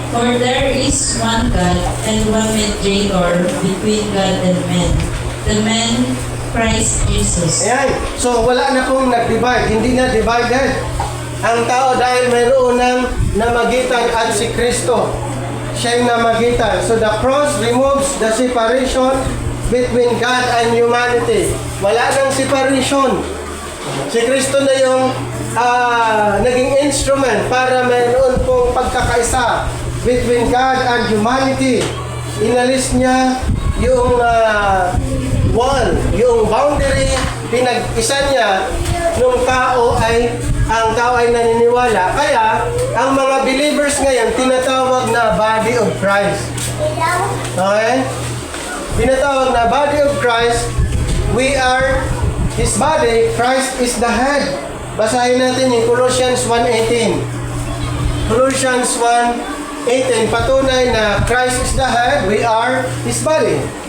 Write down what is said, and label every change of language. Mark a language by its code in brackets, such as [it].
[en] For there is one God and one mediator between God and men, the man Christ Jesus. [tl] Ayan. So, wala na pong nag-divide. Hindi na divided ang tao dahil mayroon ng namagitan at si Kristo. Siya yung namagitan. [en] So, the cross removes the separation between God and humanity. [tl] Wala nang separation. Si Kristo na yung naging instrument para mayroon pong pagkakaisa [en] between God and humanity. [tl] Inalis niya yung wall, yung boundary, pinag-isa niya nung ang tao ay naniniwala. Kaya, ang mga believers ngayon, tinatawag na body of Christ. Okay? Tinatawag na body of Christ. [en] We are His body, Christ is the head. [tl] Basahin natin yung Colossians 1:18. Colossians 1:18, patunay na [en] Christ is the head, we are His body.